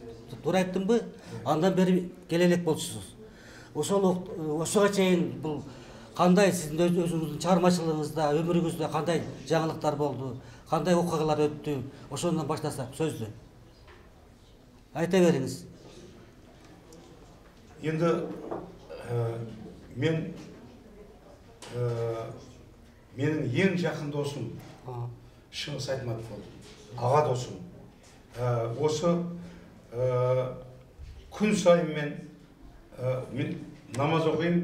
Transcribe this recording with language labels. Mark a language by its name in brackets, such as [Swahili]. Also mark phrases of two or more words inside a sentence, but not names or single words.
[Kyrgyz] Туура айттымбы? Андан бери келе элек болчусуз. Ошого чейин бул кандай сиздин өзүңүздүн чыгармачылыгыңызда, өмүрүңүздө кандай жаңылыктар болду, кандай окуялар өттү? Ошондон баштасак сөздү. Айта бериңиз. [Kazakh] Енді менің ең жақын досым Шыңғыс Айтматов болды. Аға досым. Осы күн сайын мен намаз оқимын.